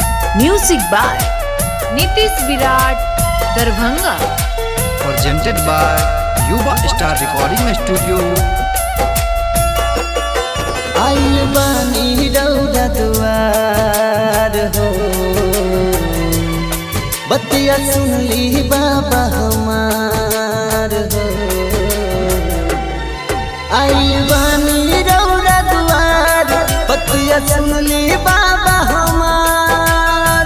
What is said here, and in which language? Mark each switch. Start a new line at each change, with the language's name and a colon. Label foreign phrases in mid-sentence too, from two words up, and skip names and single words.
English: Music by Nitish Virat Darbhanga. Presented by Yuva Star Recording Studio.
Bhojpuri: आइल बानी रौदा दुआर हो, बतिया सुनली बाबा हमार हो। आइल बानी रौदा दुआर, बतिया सुनली बाबा हमार।